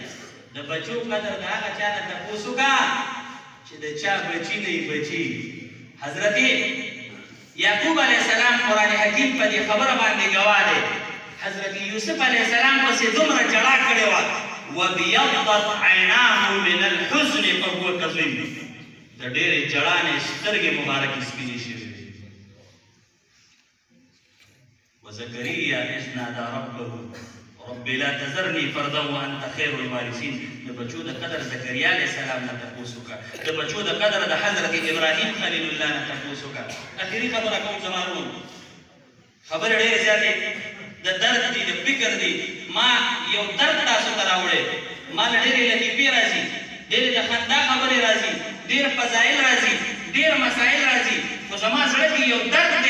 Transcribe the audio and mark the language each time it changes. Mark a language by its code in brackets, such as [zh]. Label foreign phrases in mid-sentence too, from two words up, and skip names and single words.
[ps] د بچو قدر د هغه چا نه تپوس وکړه چې د چا بچي نه وي بچي. حضرت یعقوب [ar] علیه السلام [ps] قرآن حکیم په دې خبره باندې ګواه دی. حضرت یوسف [ar] علیه السلام [ps] پسې دومره ژړا کړې وه، [ar] وبیضت عیناه من الحزن فهو کظیم، [ps] د ډېرې ژړا نه سترګې مبارکې سپینې شوې. [ar] وزکریا اذ نادى ربه رب لا تذرني فردا وانت خير الوارثين. [ps] د بچو د قدر زکریا [ar] علیه السلام [ps] نه تپوس وکړه، د بچو د قدر د حضرت ابراهیم خلیل الله نه تپوس وکړه. اخري خبره کوم زما ورونو، خبرې ډېرې زیاتې د درد دي، د فکر دي. ما یو درد تاسو ته راوړی، ما له ډېرې لطیفې راځي، ډېرې د خندا خبرې راځي، ډېر فضایل راځي، ډېر مسایل راځي، خو زما زړه کې یو درد دی.